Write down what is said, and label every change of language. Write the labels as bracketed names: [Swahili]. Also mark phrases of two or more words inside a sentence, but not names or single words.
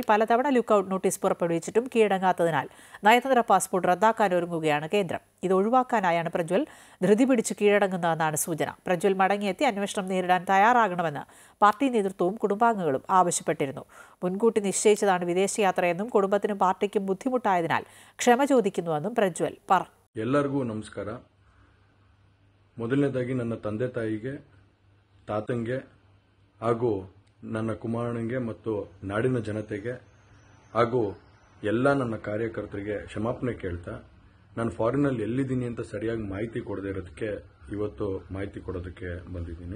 [Malayalam] പലതവണ ലുക്കൌട്ട് നോട്ടീസ് പുറപ്പെടുവിച്ചിട്ടും കീഴടങ്ങാത്തതിനാൽ നയതന്ത്ര പാസ്പോർട്ട് റദ്ദാക്കാൻ ഒരുങ്ങുകയാണ് കേന്ദ്രം. ഇത് ഒഴിവാക്കാനായാണ് പ്രജ്വൽ ധൃതി പിടിച്ച് കീഴടങ്ങുന്നതെന്നാണ് സൂചന. പ്രജ്വൽ മടങ്ങിയെത്തി അന്വേഷണം നേരിടാൻ തയ്യാറാകണമെന്ന് പാർട്ടി നേതൃത്വവും കുടുംബാംഗങ്ങളും ആവശ്യപ്പെട്ടിരുന്നു. മുൻകൂട്ടി നിശ്ചയിച്ചതാണ് വിദേശയാത്രയെന്നും കുടുംബത്തിനും പാർട്ടിക്കും ബുദ്ധിമുട്ടായതിനാൽ ക്ഷമ ചോദിക്കുന്നുവെന്നും പ്രജ്വൽ പറഞ്ഞു. [Kannada] ಎಲ್ಲರಿಗೂ ನಮಸ್ಕಾರ. ಮೊದಲನೇದಾಗಿ ನನ್ನ ತಂದೆ ತಾಯಿಗೆ, ತಾತಂಗೆ ಹಾಗೂ ನನ್ನ ಕುಮಾರನಿಗೆ ಮತ್ತು ನಾಡಿನ ಜನತೆಗೆ ಹಾಗೂ ಎಲ್ಲ ನನ್ನ ಕಾರ್ಯಕರ್ತರಿಗೆ ಕ್ಷಮಾಪಣೆ ಕೇಳ್ತಾ, ನಾನು ಫಾರಿನಲ್ಲಿ ಎಲ್ಲಿದ್ದೀನಿ ಅಂತ ಸರಿಯಾಗಿ ಮಾಹಿತಿ ಕೊಡದೇ ಇರೋದಕ್ಕೆ ಇವತ್ತು ಮಾಹಿತಿ ಕೊಡೋದಕ್ಕೆ ಬಂದಿದ್ದೀನಿ.